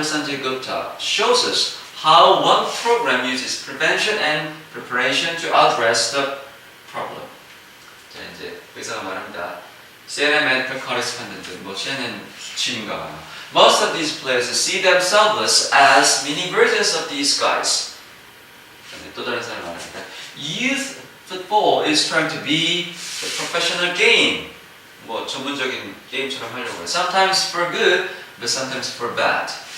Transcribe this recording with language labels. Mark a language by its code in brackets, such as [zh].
[en] Sanjay Gupta shows us how one program uses prevention and preparation to address the problem. [ko] 자, 이제 의사가 말합니다. CNN medical correspondent, CNN 주인가 봐요. [en] Most of these players see themselves as mini versions of these guys. [ko] 또 다른 사람이 말합니다. [en] Youth football is trying to be a professional game. [ko] 뭐 전문적인 게임처럼 하려고 해요. [en] Sometimes for good, but sometimes for bad.